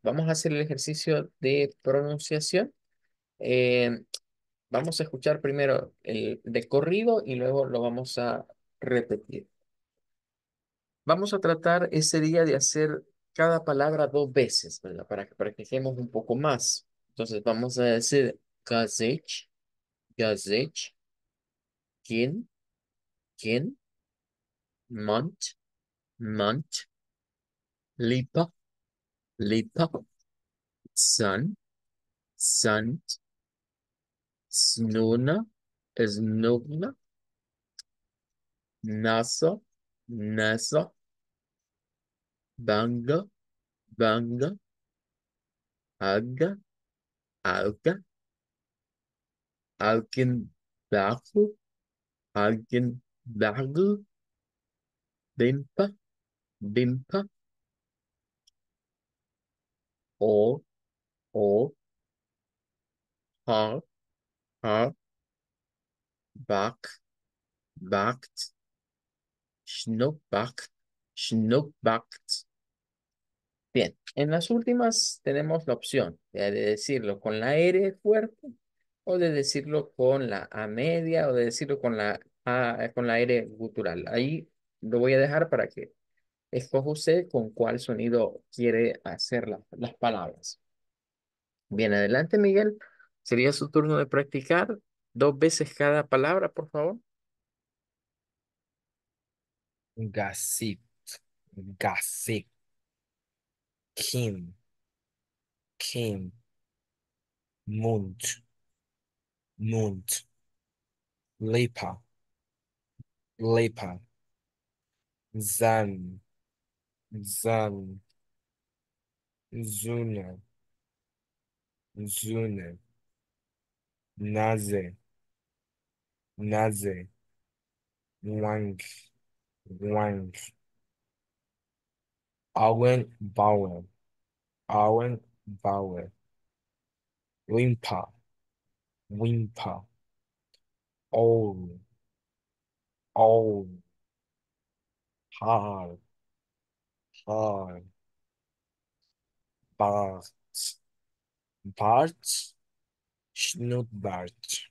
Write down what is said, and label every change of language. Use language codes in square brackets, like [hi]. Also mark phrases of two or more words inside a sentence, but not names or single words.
[es] Vamos a hacer el ejercicio de pronunciación. Eh, Vamos a escuchar primero el de corrido y luego lo vamos a repetir. Vamos a tratar ese día de hacer cada palabra dos veces, ¿verdad? Para que practiquemos un poco más. Entonces vamos a decir [de] gazech, gazech, kin, kin, mont, mont, lipa, lipa, sun, sun, snuna, snugna, nasa, nasa, banga, banga, aga, alga, algenbachu, algenbagu, bimpa, bimpa, or, or, har, har, bak, bakt, schnuckbakt, schnuckbakt, [es] Bien, en las últimas tenemos la opción de decirlo con la R fuerte o de decirlo con la A media o de decirlo con la A, con la R gutural. Ahí lo voy a dejar para que escoja usted con cuál sonido quiere hacer las palabras. Bien, adelante, Miguel. Sería su turno de practicar 2 veces cada palabra, por favor. [de] Gazit, gazit, kim, kim, munt, munt, lipa, lipa, zan, zan, zuna, zuna, naze, naze, wang, wang, awen, bawen, awen, bawen, wimpa, wimpa, owl, owl, har, har, bart, bart, Schnurrbart.